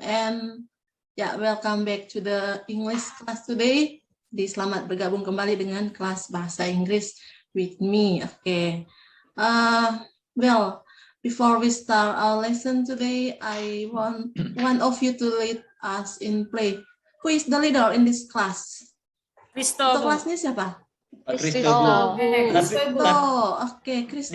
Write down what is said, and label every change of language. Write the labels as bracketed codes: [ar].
[en] And yeah, welcome back to the English class today. [id] Selamat bergabung kembali dengan kelas bahasa Inggris [en] with me. Okay. Well, before we start our lesson today, I want one of you to lead us in play. Who is the leader in this class? [id] Ketua kelasnya siapa? Kristo, Bu. Kristo. Oke, Kristo.